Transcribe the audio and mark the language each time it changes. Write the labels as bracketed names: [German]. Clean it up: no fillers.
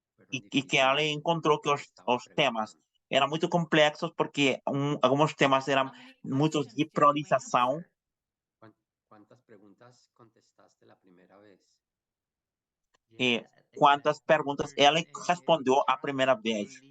[Portuguese] e que ele encontrou que os temas eram muito complexos, porque alguns temas eram muito de priorização. [Spanish] ¿Cuántas preguntas contestaste la primera vez? [Portuguese] Quantas perguntas ela respondeu a primeira vez?